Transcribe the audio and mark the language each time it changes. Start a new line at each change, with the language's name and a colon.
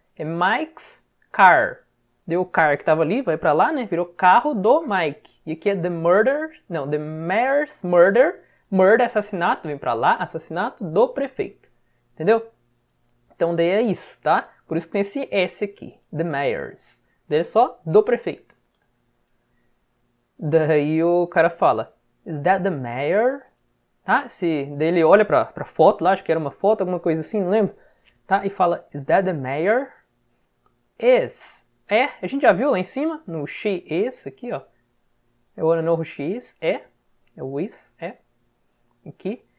Portuguese: É Mike's car. Deu o car que tava ali, vai pra lá, né? Virou carro do Mike. E aqui é the mayor's murder. Murder, assassinato, vem pra lá, assassinato do prefeito. Entendeu? Então daí é isso, tá? Por isso que tem esse S aqui, the mayor's. Daí é só do prefeito. Daí o cara fala,
English: is that the mayor?
Portuguese: Tá? Daí ele olha pra foto lá, acho que era uma foto, alguma coisa assim, não lembro. Tá? E fala,
English: is that the mayor?
Portuguese: is. É, a gente já viu lá em cima, no she is, aqui, ó.
English: I wanna know who she is.
Portuguese: É o is, é. Aqui.